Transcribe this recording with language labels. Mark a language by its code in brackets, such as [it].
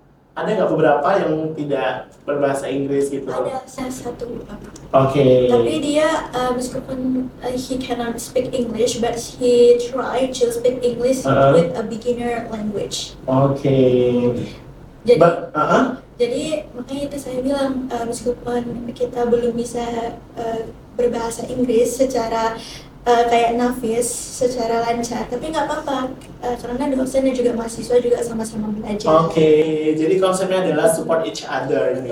[id] Ada nggak beberapa yang tidak berbahasa Inggris gitu? Ada saya satu Oke. tapi dia meskipun [en] he cannot speak English but he try to speak English with a beginner language. [id] Oke. Jadi [en] But, [id] jadi makanya itu saya bilang meskipun kita belum bisa berbahasa Inggris secara kayak Nafis secara lancar, tapi nggak apa-apa karena dosen dan juga mahasiswa juga sama-sama belajar. Oke, jadi konsepnya adalah [en] support each other [id] nih.